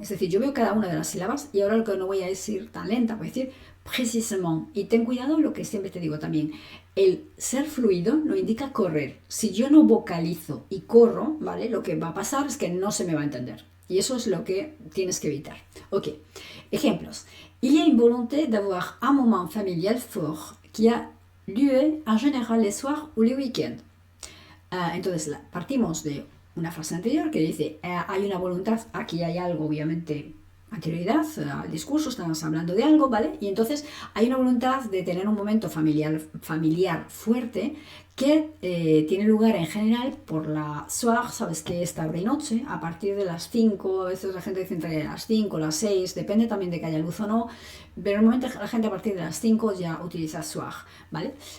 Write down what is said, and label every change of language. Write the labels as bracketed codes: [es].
[es] Es decir, yo veo cada una de las sílabas y ahora lo que no voy a decir tan lenta, voy a decir precisamente. Y ten cuidado lo que siempre te digo también. El ser fluido no indica correr. Si yo no vocalizo y corro, ¿vale? Lo que va a pasar es que no se me va a entender. Y eso es lo que tienes que evitar. Ok. Ejemplos. [fr] Il y a une volonté d'avoir un moment familial fort qui a lieu en général les soirs ou les week-ends. [es] Entonces, partimos de una frase anterior que dice, hay una voluntad, aquí hay algo, obviamente, anterioridad al discurso, estamos hablando de algo, ¿vale? Y entonces hay una voluntad de tener un momento familiar fuerte que tiene lugar en general por la soir, sabes que es tarde y noche, a partir de las 5, a veces la gente dice entre las 5, las 6, depende también de que haya luz o no, pero normalmente la gente a partir de las 5 ya utiliza soir, ¿vale?